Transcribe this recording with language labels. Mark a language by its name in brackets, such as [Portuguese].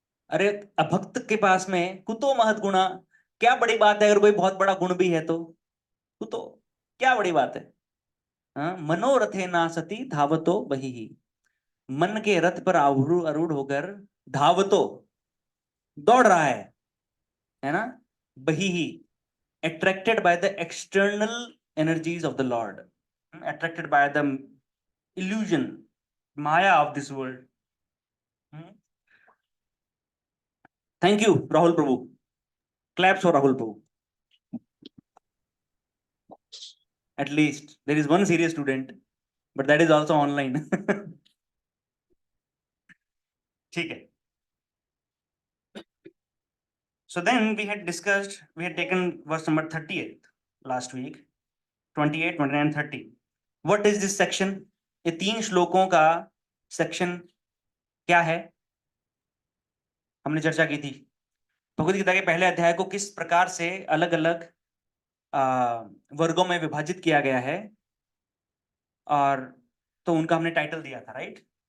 [Hindi] अरे, अभक्त के पास में [Sanskrit] कुतो महत गुणा, [Hindi] क्या बड़ी बात है अगर कोई बहुत बड़ा गुण भी है तो? कुतो, क्या बड़ी बात है? हाँ, [Sanskrit] मनोरथे ना सती धावतो बही ही। [Hindi] मन के रथ पर आरूढ़ होकर धावतो, दौड़ रहा है ना? [Sanskrit] बही ही, [English] attracted by the external energies of the Lord, attracted by the illusion, maya of this world. Thank you, Rahul Prabhu. Claps for Rahul Prabhu. At least there is one serious student, but that is also online. [Hindi] ठीक है. [English] So then we had discussed, we had taken verse number 38 last week, 28, 29, 30. What is this section? [Hindi] ये 3 श्लोकों का section क्या है? हमने चर्चा की थी भगवद गीता के पहले अध्याय को किस प्रकार से अलग अलग वर्गों में विभाजित किया गया है, और तो उनका हमने टाइटल दिया था, राइट?